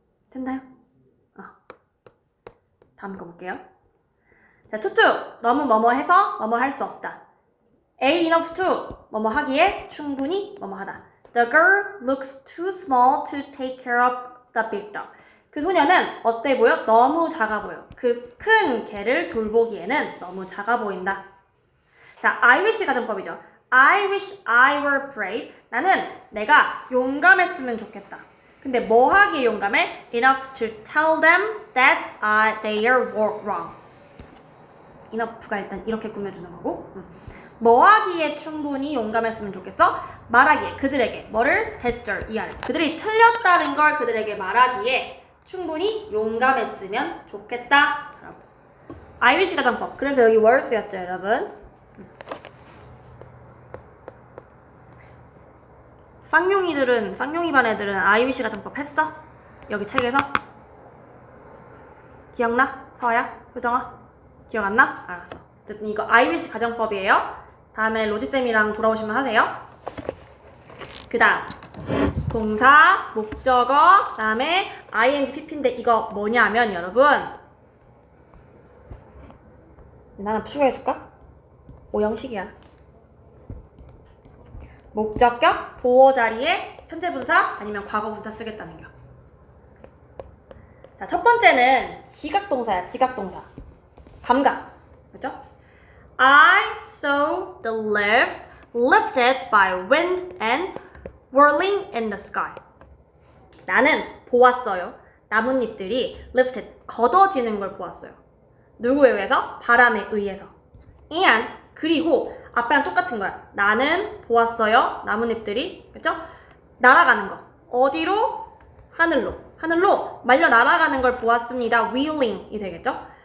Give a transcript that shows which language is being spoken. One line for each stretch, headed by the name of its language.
Korean: 됐나요? 다음 거 볼게요. 자, 투투 너무 뭐뭐 해서 뭐뭐 할 수 없다. A enough to 뭐뭐 하기에 충분히 뭐뭐 하다.
English: The girl looks too small to take care of the big dog.
Korean: 그 소녀는 어때 보여? 너무 작아 보여. 그 큰 개를 돌보기에는 너무 작아 보인다. 자, I wish 가정법이죠.
English: I wish I were brave.
Korean: 나는 내가 용감했으면 좋겠다. 근데 뭐 하기에 용감해?
English: Enough to tell them that they are wrong.
Korean: enough가 일단 이렇게 꾸며주는 거고 뭐 하기에 충분히 용감했으면 좋겠어? 말하기에 그들에게 뭐를? 대절 이하를 그들이 틀렸다는 걸 그들에게 말하기에 충분히 용감했으면 좋겠다 라고. I wish 가정법. 그래서 여기 were 쓰였죠 여러분. 쌍용이 반 애들은 I wish 가정법 했어? 여기 책에서? 기억나? 서아야? 효정아? 기억 안 나? 알았어. 어쨌든 이거 I wish 가정법이에요. 다음에 로지쌤이랑 돌아오시면 하세요. 그 다음 동사, 목적어, 다음에 ing, pp인데 이거 뭐냐면 여러분 나는 추가해줄까? 오형식이야. 목적격, 보어 자리에 현재 분사 아니면 과거 분사 쓰겠다는 거. 자, 첫 번째는 지각동사야. 지각동사. 감각. 그죠?
English: I saw the leaves lifted by wind and whirling in the sky.
Korean: 나는 보았어요. 나뭇잎들이 lifted, 걷어지는 걸 보았어요. 누구에 의해서? 바람에 의해서. and, 그리고 앞에랑 똑같은 거야. 나는 보았어요. 나뭇잎들이, 그쵸? 날아가는 거. 어디로? 하늘로. 하늘로 말려 날아가는 걸 보았습니다. wheeling이 되겠죠?